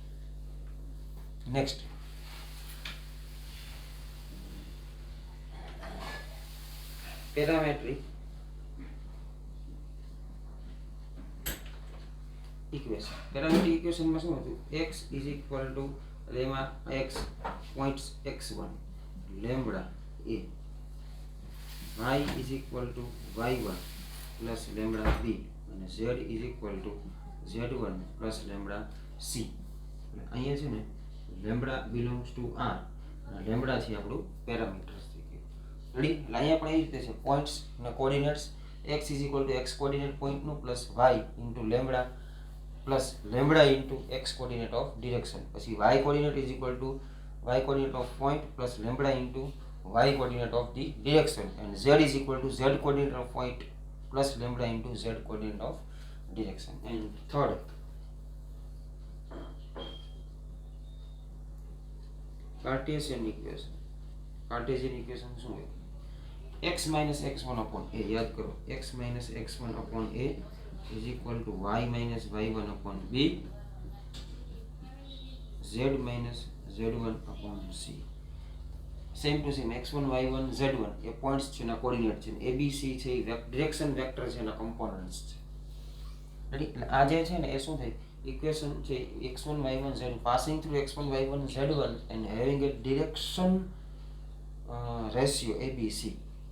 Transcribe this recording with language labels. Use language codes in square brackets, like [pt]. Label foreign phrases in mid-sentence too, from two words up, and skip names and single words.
[en] Next, parametric equation. parametric equationમાં [gu] શું હતું? [en] x is equal to, [gu] એટલે એમાં [en] x points x1 lambda a, y is equal to y1 plus lambda b અને z is equal to z1 plus lambda c. [gu] એટલે અહીંયા છે ને [en] lambda belongs to r [gu] અને લેમ્બડા છે આપણું પેરામીટર્સ થઈ ગયું. [en] રેડી? [gu] એટલે અહીંયા પણ એ રીતે છે, [en] પોઈન્ટ્સ અને કોર્ડિનેટ્સ x is equal to x coordinate pointનું plus y into lambda plus lambda into x coordinate of direction, પછી y coordinate is equal to y coordinate of point plus lambda into y coordinate of the direction, and z is equal to z coordinate of point plus lambda into z coordinate of direction. And third, Cartesian equation. Cartesian equation [gu] શું હોય? [en] x minus x1 upon a, [gu] યાદ કરો, [en] x minus x1 upon a is equal to y minus y1 upon b, z minus z1 upon c. same to same [gu] x1 y1 z1 એ પોઈન્ટ્સ છે એના કોર્ડિનેટ છે, a b c છે એ [en] direction vector [gu] છે એના કમ્પોનન્ટ્સ છે. રેડી? એટલે આ જે છે ને એ શું થાય? ઇક્વેશન છે x1 y1 z [en] passing through x1 y1 z1 and having a direction ratio abc. [gu] રેડી?